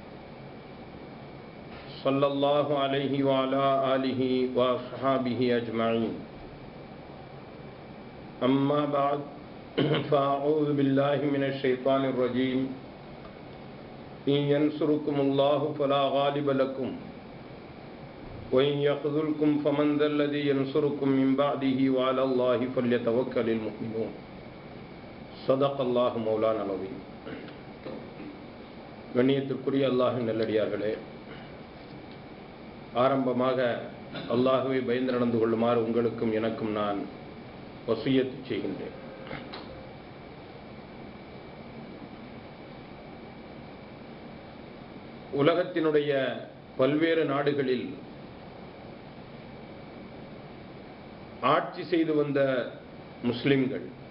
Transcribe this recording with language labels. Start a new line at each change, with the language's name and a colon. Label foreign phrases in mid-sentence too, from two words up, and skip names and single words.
Arabic: صلى الله عليه وعلى آله وأصحابه أجمعين أما بعد فأعوذ بالله من الشيطان الرجيم إن ينصركم الله فلا غالب لكم وإن يخذلكم فمن ذا الذي ينصركم من بعده وعلى الله فليتوكل المؤمنون صدق الله مولانا العظيم.
Tamil: கண்ணியத்திற்குரிய அல்லாஹ்வின் நல்லடியார்களே, ஆரம்பமாக அல்லாஹ்வை பயந்து நடந்து கொள்ளுமாறு உங்களுக்கும் எனக்கும் நான் வசியத்து செய்கின்றேன். உலகத்தினுடைய பல்வேறு நாடுகளில் ஆட்சி செய்து வந்த முஸ்லிம்கள்,